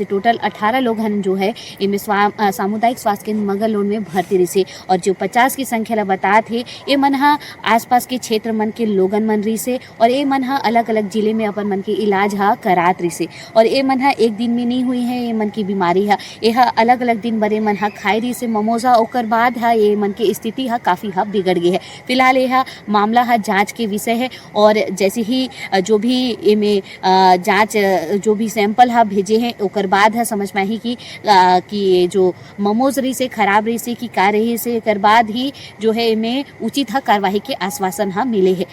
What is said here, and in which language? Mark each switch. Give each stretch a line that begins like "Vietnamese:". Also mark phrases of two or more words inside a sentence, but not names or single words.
Chhattisgarhi: टोटल 18 लोगन जो है इनमें सामुदायिक स्वास्थ्य केंद्र मगरलोड में भर्ती रही से और जो 50 की संख्या ला बता थे ये मन हा आसपास के क्षेत्र मन के लोगन मन रही से और ये मन हा अलग अलग जिले में अपन मन के इलाज हा करात रही से। और ये मन हा एक दिन में नहीं हुई है ये मन की बीमारी हा, ये हा अलग अलग दिन बड़े मन हा खाई रही से मोमोजा। ओकर बाद हा ये मन की स्थिति हा काफ़ी हा बिगड़ गई है। फिलहाल यह मामला हा जांच के विषय है और जैसे ही जो भी इमे जांच जो भी सैंपल हा भेजे हैं ओकर बाद हा समझ में आई कि जो मोमोज रही से खराब रही से कि का रही से कर बाद ही जो है इनमें उचित हा कार्यवाही के आश्वासन हा मिले है।